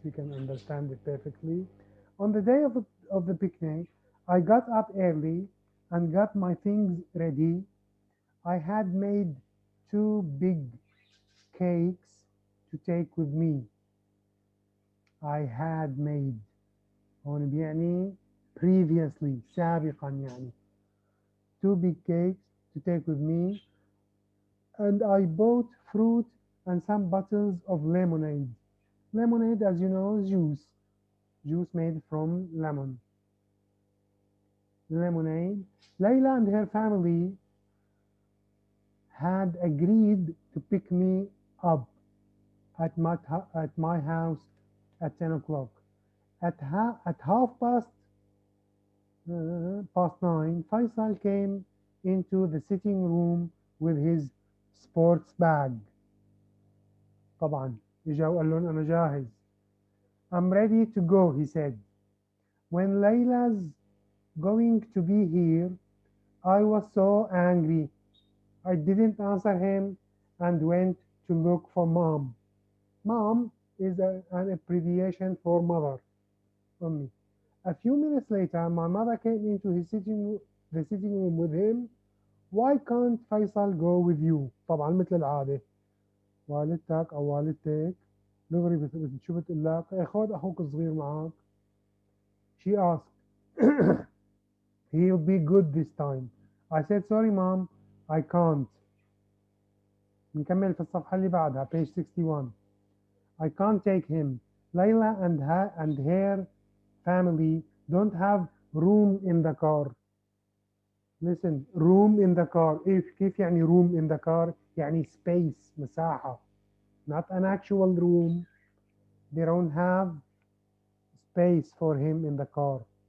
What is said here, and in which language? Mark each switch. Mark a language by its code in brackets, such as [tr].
[en] We can understand it perfectly. On the day of the picnic, I got up early and got my things ready. I had made 2 big cakes to take with me. I had made. [ar] هون بيعني previously سابقا يعني. [en] 2 big cakes to take with me, and I bought fruit and some bottles of lemonade. Lemonade, as you know, is juice made from lemon. Lemonade. Layla and her family had agreed to pick me up at my house at 10 o'clock. At half past 9, Faisal came into the sitting room with his sports bag. [ar] طبعا إجا وقال لهم أنا جاهز. [en] I'm ready to go, he said. When Layla's going to be here, I was so angry. I didn't answer him and went to look for Mom. Mom is an abbreviation for mother. Ummi. A few minutes later, my mother came into the sitting room with him. Why can't Faisal go with you? [ar] طبعا مثل العادة والدتك أو والدتك دغري شو بتقول لك؟ خذ أخوك الصغير معك. [en] She asked, he'll be good this time. I said, sorry mom, I can't. [ar] نكمل في الصفحة اللي بعدها, page 61. [en] I can't take him. Layla and her family don't have room in the car. Listen, room in the car. [ar] كيف يعني [en] room in the car؟ [ar] يعني [en] space, مساحة. Not an actual room. They don't have space for him in the car.